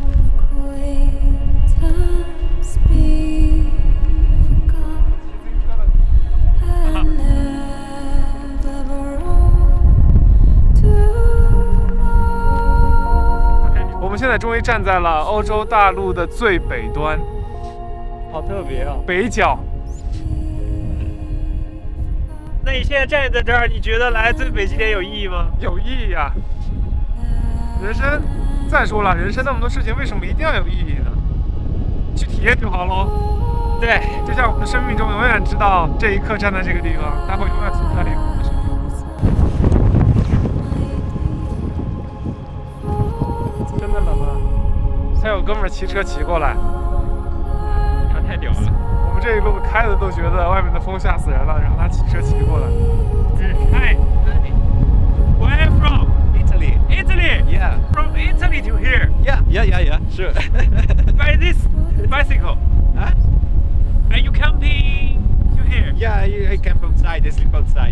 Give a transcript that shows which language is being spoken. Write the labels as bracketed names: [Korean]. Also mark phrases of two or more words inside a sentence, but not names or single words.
[Chinese] 我们现在终于站在了歐洲大陸的最北端，好特別啊！北角。那你現在站在這兒，你覺得來最北極點有意義嗎？有意義啊！人生，再說了，人生那麼多事情，為什麼一定要有意義呢？去體驗就好嘍。對，就像我們的生命中永遠知道這一刻站在這個地方，它會永遠存在於我們的生命。真的冷啊！才有哥們兒騎車騎過來，他太屌了。我們這一路開的都覺得外面的風嚇死人了，然後他騎車騎過來。 [English] Hi, where are you from? Italy. Italy? Yeah. From Italy to here? Yeah. Sure. By this bicycle? Huh? Are you camping to here? Yeah, I camp outside. I sleep outside.